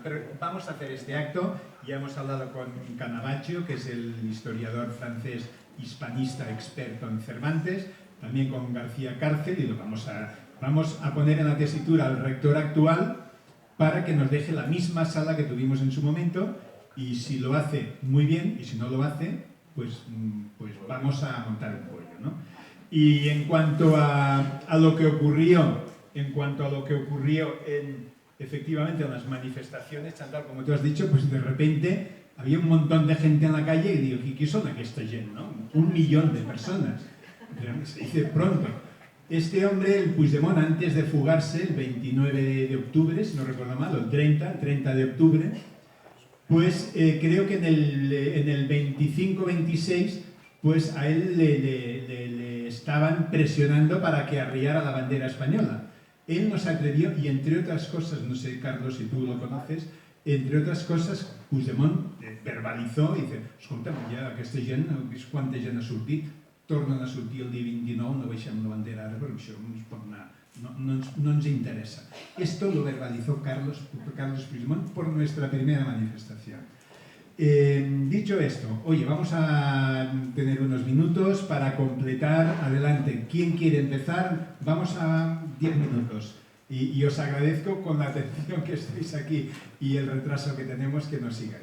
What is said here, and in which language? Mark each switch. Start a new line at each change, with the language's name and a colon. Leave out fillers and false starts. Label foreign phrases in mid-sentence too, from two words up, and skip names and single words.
Spanish: Pero vamos a hacer este acto, ya hemos hablado con Canavaccio, que es el historiador francés hispanista experto en Cervantes, también con García Cárcel, y lo vamos a poner en la tesitura al rector actual para que nos deje la misma sala que tuvimos en su momento, y si lo hace, muy bien, y si no lo hace, pues vamos a montar un pollo, ¿no? Y en cuanto a lo que ocurrió, efectivamente en las manifestaciones, Chantal, como tú has dicho, pues de repente había un montón de gente en la calle y digo, ¿qué son
Catalan: aquesta gent,
Spanish: no? 1 millón de personas. Se dice pronto. Este hombre, el Puigdemont, antes de fugarse, el 29 de octubre, si no recuerdo mal, o el 30 de octubre, pues creo que en el 25-26, pues a él le estaban presionando para que arriara la bandera española. Él no se atrevió y entre otras cosas, no sé Carlos si tú lo conoces, entre otras cosas Puigdemont verbalizó i dice,
Catalan: escolta, ja aquesta gent, quanta gent ha sortit, tornen a sortir el dia 29, no baixem la bandera ara perquè això no es pot anar, no ens interesa.
Spanish: Esto lo verbalizó Carlos Puigdemont por nuestra primera manifestación. Dicho esto, oye, vamos a tener unos minutos para completar. Adelante, ¿quién quiere empezar? Vamos a 10 minutos. Y os agradezco con la atención que estáis aquí y el retraso que tenemos que nos sigáis.